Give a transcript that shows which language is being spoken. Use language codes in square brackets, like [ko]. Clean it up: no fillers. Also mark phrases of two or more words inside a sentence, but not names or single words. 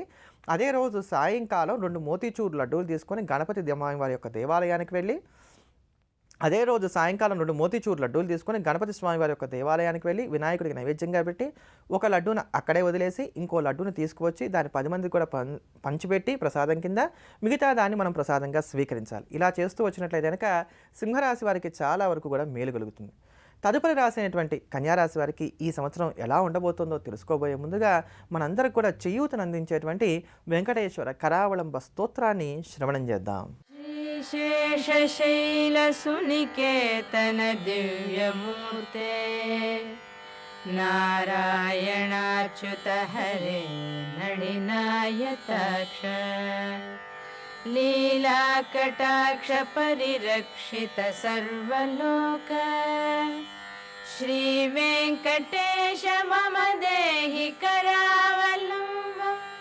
[te] అదే రోజు సాయంకాలం 2 మోతీచూర్ లడ్డూలు తీసుకొని గణపతి వారి యొక్క దేవాలయానికి వెళ్ళి అదే రోజు సాయంకాలం 2 మోతీచూర్ లడ్డూలు తీసుకొని గణపతి స్వామి వారి యొక్క దేవాలయానికి వెళ్ళి వినాయకుడికి నైవేద్యంగా పెట్టి ఒక లడ్డూను అక్కడే వదిలేసి ఇంకో లడ్డూను తీసుకువచ్చి దాన్ని 10 మందికి కూడా పంచిపెట్టి ప్రసాదం కింద మిగతా దాన్ని మనం ప్రసాదంగా స్వీకరించాలి. ఇలా చేస్తూ వచ్చినట్లయితే కనుక సింహరాశి వారికి చాలా వరకు కూడా మేలు కలుగుతుంది. తదుపరి రాశి అయినటువంటి కన్యారాశి వారికి ఈ సంవత్సరం ఎలా ఉండబోతుందో తెలుసుకోబోయే ముందుగా మనందరికి కూడా చేయూతను అందించేటువంటి వెంకటేశ్వర కరావళంబ స్తోత్రాన్ని శ్రవణం చేద్దాం. [sa] शेषशैलसुनिकेतन दिव्यमूर्ते नारायणाच्युत हरे नडिनायताक्ष लीलाकटाक्ष परिरक्षित सर्वलोक श्रीवेङ्कटेश मम देहि करावलम्बम्